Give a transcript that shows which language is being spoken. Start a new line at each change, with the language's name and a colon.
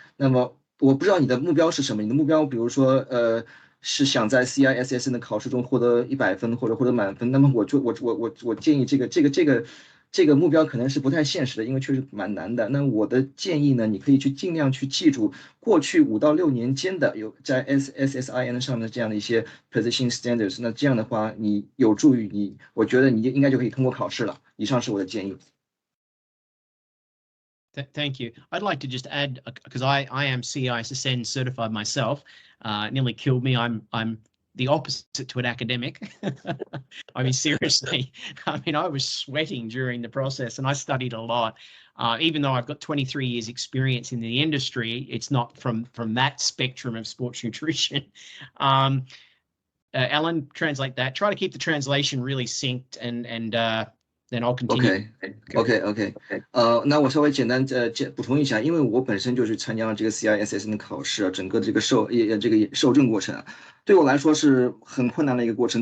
Chinese: 那么我不知道你的目标是什么，你的目标比如说是想在 CISSN 的考试中获得100分或者满分，那么我建议这个目标可能是不太现实的，因为确实蛮难的。那我的建议呢，你可以去尽量去记住过去5到6年间的有在 SSIN 上面的这样的一些 position standards。那这样的话，你有助于你，我觉得你应该就可以通过考试了。以上是我的建议。
English: Thank you. I'd like to just add, because I am CISSN certified myself. Nearly killed me. I'm the opposite to an academic. I mean, seriously, I mean, I was sweating during the process and I studied a lot. Even though I've got 23 years experience in the industry, it's not from that spectrum of sports nutrition. Alan, translate that. Try to keep the translation really synced and then I'll continue.
Chinese: OK， 那我稍微简单补充一下，因为我本身就是参加了这个 CISSN 的考试啊，整个这个受证过程啊，对我来说是很困难的一个过程。